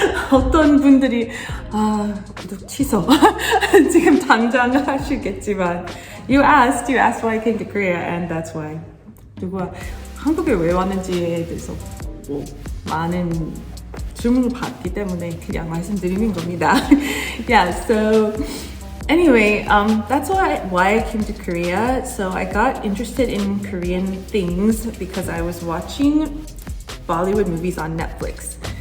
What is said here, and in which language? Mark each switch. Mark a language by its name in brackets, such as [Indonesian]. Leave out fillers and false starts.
[Korean] 어떤 분들이 구독 취소 지금 당장 하시겠지만 [English] you asked why I came to Korea and that's why. [Korean] 누가 한국에 왜 왔는지에 대해서 많은 질문을 받기 때문에 그냥 말씀드리는 겁니다. [English] Yeah, so anyway, that's why I came to Korea. So I got interested in Korean things because I was watching Bollywood movies on Netflix.